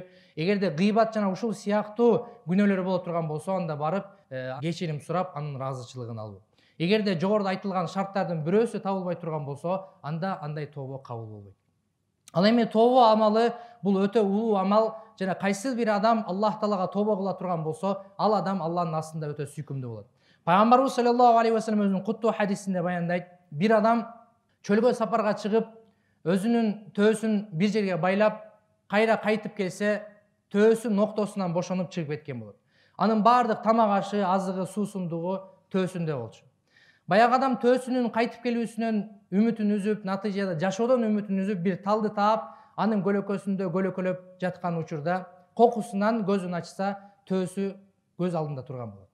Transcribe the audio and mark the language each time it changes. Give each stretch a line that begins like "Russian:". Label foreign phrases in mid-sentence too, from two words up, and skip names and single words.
Kyrgyz: Эгерде гыйбат жана ушул сыяктуу күнөөлөр боло турган болсо, анда барып кечирим сурап, анын ыраазычылыгын алуу. Эгерде жогоруда айтылган шарттардын бирөөсү табылбай турган болсо, анда андай тообо кабыл болбойт. Ал эми тообо амалы бул өтө улуу амал жана кайсы бир адам Аллах Таалага тообо кыла турган болсо, ал адам Аллахтын астында өтө сүйкүмдүү болот. Пайгамбарыбыз
Arabic: صلى الله عليه وسلم
Kyrgyz: өзүнүн куттуу хадисинде баяндайт: бир адам чөлгө сапарга чыгып, өзүнүн төөсүн бир жерге байлап, кайра кайтып келсе, төөсү ноктосунан бошонуп чыгып кеткен болот. Анын бардык тамак ашы, азыгы, суусундугу төөсүндө болчу. Баягы адам төөсүнүн кайтып келүүсүнөн үмүтүн үзүп, натыйжада жашоодон үмүтүн үзүп, бир талды таап, анын көлөкөсүндө көлөкөлөп жаткан учурда кокусунан көзүн ачса, төөсү көз алдында турган болот.